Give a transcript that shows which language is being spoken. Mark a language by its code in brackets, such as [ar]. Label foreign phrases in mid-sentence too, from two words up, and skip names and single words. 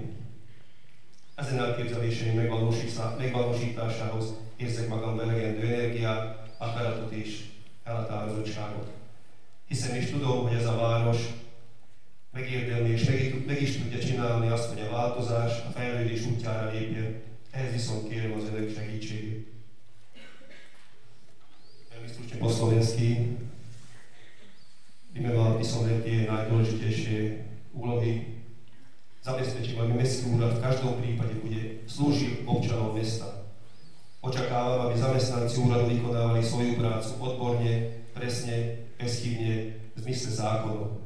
[hu] Ezen elképzeléseim megvalósításához érzek magam elegendő energiát, akaratot és elhatározottságot. Hiszen is tudom, hogy ez a város megérdemli és meg is tudja csinálni azt, hogy a változás, a fejlődés útjára lépjen. Ehhez viszont kérem az önök segítségét. [sk] Ja stručně po slovensky. Vyjmenoval by som tie najdôležitejšie úlohy, Zabezpečím, aby mestský úrad v každom prípade bude slúžiť občanom mesta. Očakávam, aby zamestnanci úradu vykonávali svoju prácu odborne, presne, bezchybne, v zmysle zákonov.